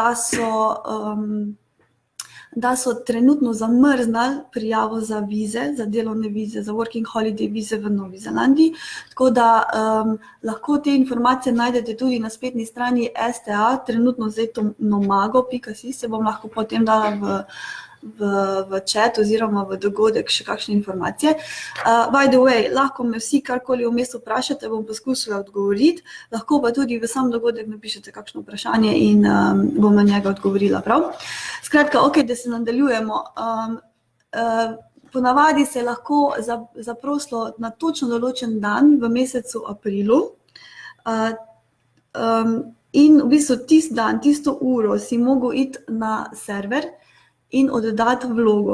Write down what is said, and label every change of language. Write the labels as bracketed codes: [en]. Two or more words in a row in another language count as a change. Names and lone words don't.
[sl] da so trenutno zamrznali prijavo za vize, za delovne vize, za Working Holiday vize v Novi Zelandiji, tako da lahko te informacije najdete tudi na spletni strani STA, trenutno zdaj to nomago.si, se bom lahko potem dala v chat oziroma v dogodek še kakšne informacije. [en] By the way, [sl] lahko me vsi karkoli vmes vprašate, bom poskusila odgovoriti, lahko pa tudi v sam dogodek napišete kakšno vprašanje in bom na njega odgovorila, prav? Skratka, ok, da se nadaljujemo. Ponavadi se lahko zaprosilo na točno določen dan v mesecu aprilu in v bistvu tisti dan, tisto uro si mogel iti na server in oddati vlogo.